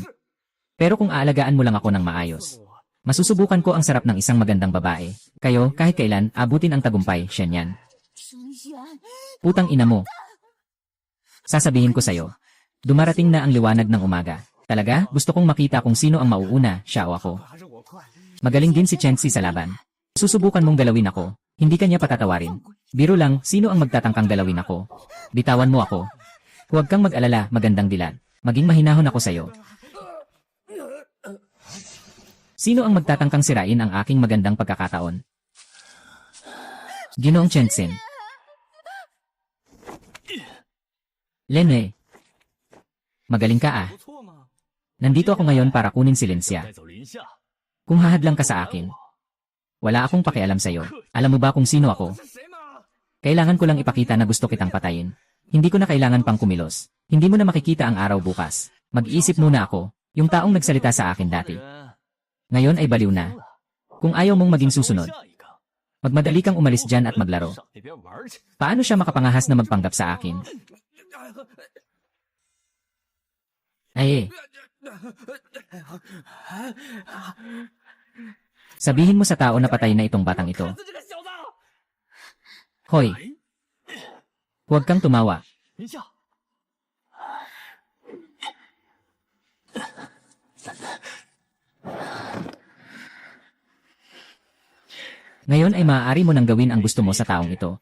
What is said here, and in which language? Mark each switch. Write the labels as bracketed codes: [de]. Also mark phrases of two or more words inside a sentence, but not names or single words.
[tl] Pero kung aalagaan mo lang ako ng maayos, masusubukan ko ang sarap ng isang magandang babae. Kayo, kahit kailan, abutin ang tagumpay, Shenyan. [zh] 生源， [tl] Putang ina mo. Sasabihin ko sa'yo, dumarating na ang liwanag ng umaga. Talaga, gusto kong makita kung sino ang mauuna, siya o ako. [zh] 还是我快？ [tl] Magaling din si Chenxi sa laban. Susubukan mong galawin ako. Hindi kanya patatawarin. Biro lang, sino ang magtatangkang galawin ako? Bitawan mo ako. Huwag kang mag-alala, magandang dilan. Maging mahinahon ako sa'yo. Sino ang magtatangkang sirain ang aking magandang pagkakataon? Ginoong Chenxin. Lenwei. Magaling ka ah. [zh] 不错嘛。 [tl] Nandito ako ngayon para kunin si Lincia. [zh] 带走林夏， [tl] Kung hahadlang ka sa akin, wala akong pakialam sa'yo. Alam mo ba kung sino ako? [zh] 是谁嘛？ [tl] Kailangan ko lang ipakita na gusto kitang patayin. Hindi ko na kailangan pang kumilos. Hindi mo na makikita ang araw bukas. Mag-iisip muna ako, yung taong nagsalita sa akin dati. [zh] 人 [tl] Ngayon ay baliw na. Kung ayaw mong maging susunod, [zh] 下一个， [tl] magmadali kang umalis dyan at maglaro. [zh] 上那边玩去。 [tl] Paano siya makapangahas na magpanggap sa akin? Ay, sabihin mo sa tao na patay na itong batang ito. [zh] 这个小子， [tl] Hoy, huwag kang tumawa. [zh] 林夏， [tl] Ngayon ay maaari mo nang gawin ang gusto mo sa taong ito.